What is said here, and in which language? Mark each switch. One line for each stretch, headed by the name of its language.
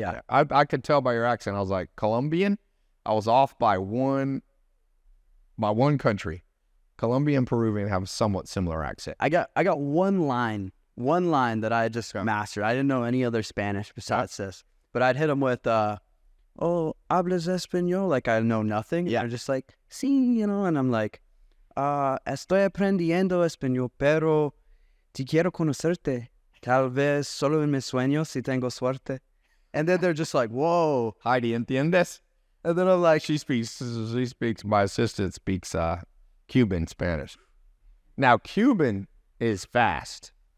English: I could tell by your accent. I was like, Colombian? I was off by one country. Colombian and Peruvian have a somewhat similar accent. I got one line that I just mastered. I didn't know any other Spanish besides this, but I'd hit them with, oh, hablas español? Like I know nothing. Yeah.
Spanish: I'm just like, sí, and I'm like, estoy aprendiendo español, pero te quiero conocerte. Tal vez solo en mis sueños si tengo suerte.
English: And then they're just like, whoa.
Spanish: Heidi, entiendes?
English: And then I'm like, My assistant speaks Cuban Spanish. Now, Cuban is fast.